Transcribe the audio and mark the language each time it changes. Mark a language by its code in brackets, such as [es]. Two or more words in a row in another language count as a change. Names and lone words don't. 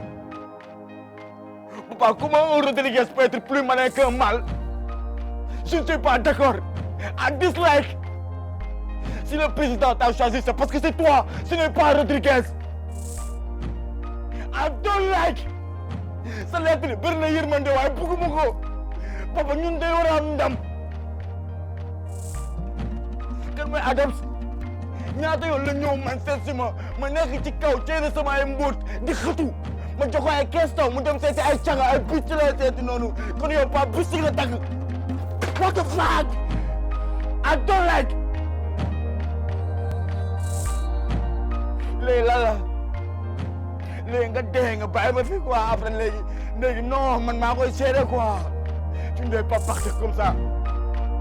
[fr] Papa, comment un Rodriguez peut être plus malin qu'un mâle? Je ne suis pas d'accord. [en] I dislike. [fr] Si le président t'a choisi, c'est parce que c'est toi, ce n'est pas Rodriguez. [en] I don't like. [wo] Sa lettre bi bëri na yërmande waaye bëgguma ko. Papa, ñun day war a am ndam. Kan mooy Adams? ñaata yoon la ñëw man seet si ma nekk ci kaw ceene sama ay mbóot di xëtu ma jox ko ay kees mu dem seeti ay caga ay picc la seeti noonu kon yow pas bisi nga tagg. [en] What the fuck? I don't like. [wo] léegi lan la léegi nga dee nga bàyyi ma fi quoi après léegi non man maa koy seede quoi [fr] tu ne dois pas partir comme ça.